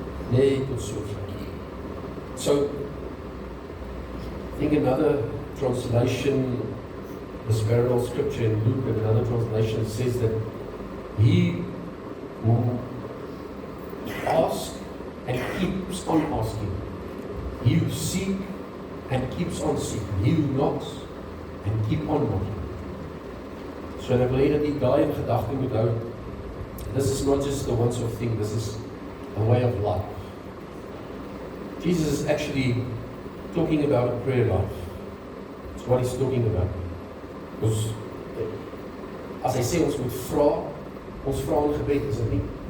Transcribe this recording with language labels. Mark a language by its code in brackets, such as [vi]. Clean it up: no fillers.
[af] Net tot sover. [en] So, I think another translation, this parallel scripture in Luke, and another translation says that he who asks and keeps on asking, he who seeks and keeps on seeking, he who knocks and keep on knocking. [af] So ek wil hê dat jy daai in gedagte moet hou. [en] This is not just a once-off thing, this is a way of life. Jesus is actually talking about a prayer life. That's what he's talking about. [af] Because as hy sê, ons moet vra in gebed, is dit nie?